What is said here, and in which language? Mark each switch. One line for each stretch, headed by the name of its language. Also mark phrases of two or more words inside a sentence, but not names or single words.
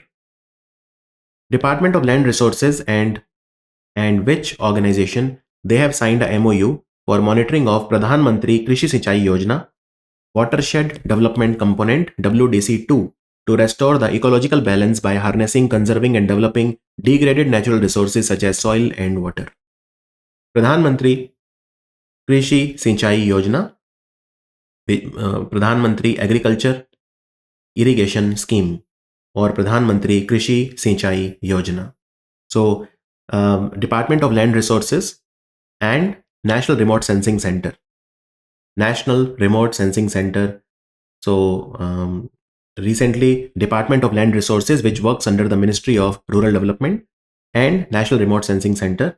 English: Department of Land Resources and which organization, they have signed a MOU for monitoring of Pradhan Mantri Krishi Sinchai Yojana Watershed Development Component WDC2 to restore the ecological balance by harnessing, conserving and developing degraded natural resources such as soil and water. Pradhan Mantri Krishi Sinchai Yojana, Pradhan Mantri Agriculture Irrigation Scheme, or Pradhan Mantri Krishi Sinchai Yojana. So Department of Land Resources and National Remote Sensing Center. National Remote Sensing Center. So recently, Department of Land Resources, which works under the Ministry of Rural Development, and National Remote Sensing Center.